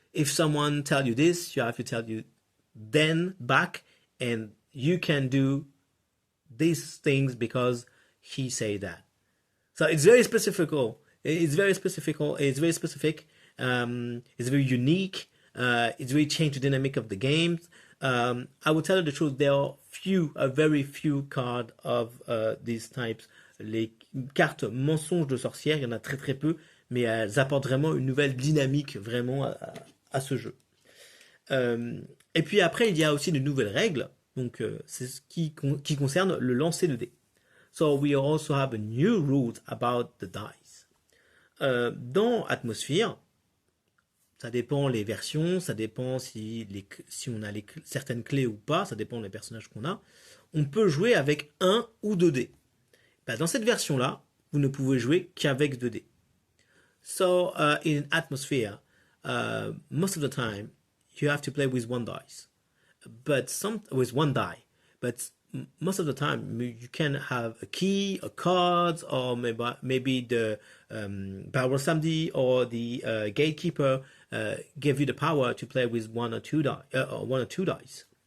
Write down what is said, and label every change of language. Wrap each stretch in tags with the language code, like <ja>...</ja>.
<en>if someone tell you this, you have to tell you then back, and you can do these things because he say that. So it's very specific. It's very specific. It's very specific. It's very unique. It's very changed the dynamic of the games. I will tell you the truth. There are very few cards of these types.</en> <fr>Les cartes mensonges de sorcières, il y en a très très peu, mais elles apportent vraiment une nouvelle dynamique vraiment à ce jeu. Et puis après, il y a aussi de nouvelles règles. Donc c'est ce qui concerne le lancer de dés.</fr> <en>So we also have a new rules about the dice.</en> <fr>Dans Atmosfear, ça dépend les versions, ça dépend si on a certaines clés ou pas, ça dépend des personnages qu'on a. On peut jouer avec 1 ou 2 dés. Ben, dans cette version-là, vous ne pouvez jouer qu'avec 2 dés.</fr> <en>So in Atmosfear, most of the time, you have to play with 1 dice. With 1 die. But most of the time, you can have a key, a card, or maybe the Power Samedi or the Gatekeeper give you the power to play with 1 or 2 dice.</en>